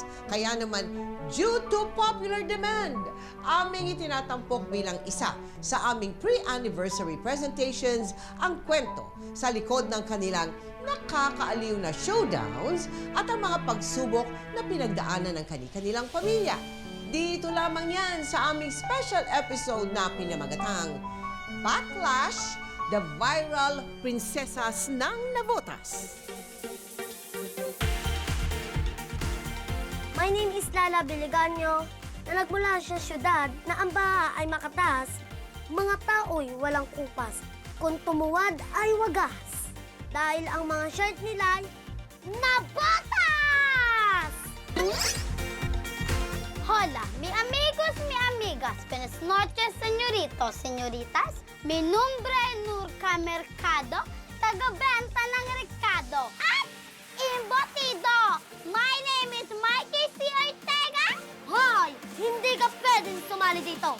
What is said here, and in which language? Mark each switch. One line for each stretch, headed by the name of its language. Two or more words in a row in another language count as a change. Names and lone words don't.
Filipino: Kaya naman,
English: due to popular demand,
Filipino: aming itinatampok bilang isa sa aming
English: pre-anniversary presentations
Filipino: ang kwento sa likod ng kanilang nakakaaliw na showdowns at ang mga pagsubok na pinagdaanan ng kanilang pamilya. Dito lamang yan sa aming special episode na pinamagatang Backlash, the Viral Princesas ng Navotas.
English: My name is
Filipino: Lala Biliganyo, na nagmula sa syudad na ang baha ay makatas, mga tao'y walang kupas, kung tumuwad ay wagas. Dahil ang mga shirt nila'y nabotas!
Spanish: Hola, mi amigos, mi amigas, buenas noches, señoritos, señoritas. Mi nombre Nurka Mercado,
Filipino: taga-benta ng Ricardo. At imbatido!
English: My name is Mikey C. Ortega. Hoy!
Filipino: Hindi ka pwedeng sumali dito.